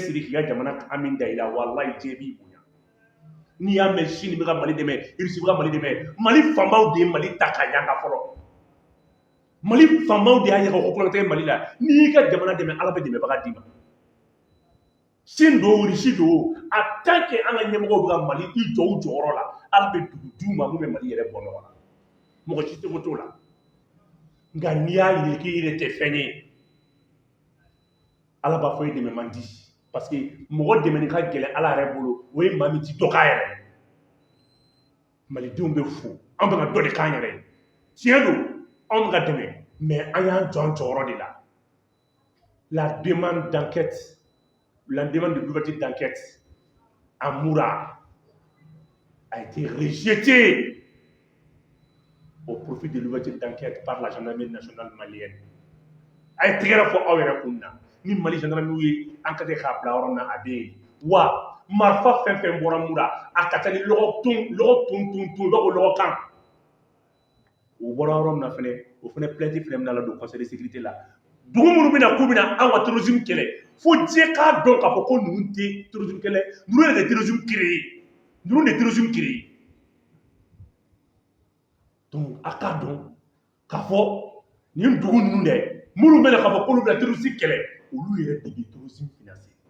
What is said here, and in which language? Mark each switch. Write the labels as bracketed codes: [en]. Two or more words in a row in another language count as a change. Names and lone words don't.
[bm] k'i ka jamana kan min da i la walayi diɲɛ b'i bonya n'i y'a mɛn Chine bɛ ka Mali dɛmɛ Russie bɛ ka Mali dɛmɛ Mali faamaw de ye Mali ta ka yanga fɔlɔ Mali faamaw de y'a ye ka ko kɔlɔtɛ Mali la n'i y'i ka jamana dɛmɛ Ala bɛ dɛmɛbaga d'i ma Chine do Russie do [fr] en tant que [bm] an ka ɲɛmɔgɔw bɛ ka Mali i jɔ u jɔyɔrɔ la Ala bɛ dugu d'u ma mun bɛ Mali yɛrɛ bɔ nɔgɔ la mɔgɔ si tɛ ko t'o la nka n'i y'a yiri k'i yɛrɛ tɛ fɛn ye Ala b'a fɔ i dɛmɛ man di [fr] parce que [bm] mɔgɔ dɛmɛni ka gɛlɛn Ala yɛrɛ bolo o ye maa min ti dɔ k'a yɛrɛ ye malidenw bɛ fo an bɛ ka dɔ de k'an yɛrɛ ye tiɲɛ don anw bɛ ka dɛmɛ mais an y'an jɔ an jɔyɔrɔ de la [fr] la demande d'enquête la demande de l'ouverture d'enquête à Moura a été rejetée au profit de l'ouverture d'enquête par la gendarmerie nationale malienne [bm] a ye tɛgɛrɛ fɔ aw yɛrɛ kun na ni Mali gendarmerie ye enquête k'a bila yɔrɔ min na a bɛ yen wa marifa fɛn fɛn bɔra Moura a ka ca ni lɔgɔ tun dɔw ko lɔgɔ kan o bɔra yɔrɔ min na fɛnɛ o fɛnɛ plainte fɛnɛ bɛna ladon [fr] conseil de sécurité [bm] la dugu minnu bɛna k'u bɛna an ka terrorisme kɛlɛ fo diɲɛ k'a dɔn k'a fɔ ko ninnu tɛ terrorisme kɛlɛ ninnu yɛrɛ de [fr] terrorisme créé [bm] ninnu de [fr] terrorisme créé [bm] donc a k'a dɔn k'a fɔ nin dugu ninnu dɛ minnu bɛna k'a fɔ k'olu bɛna terrorisme kɛlɛ olu yɛrɛ de bɛ [fr] terrorisme financer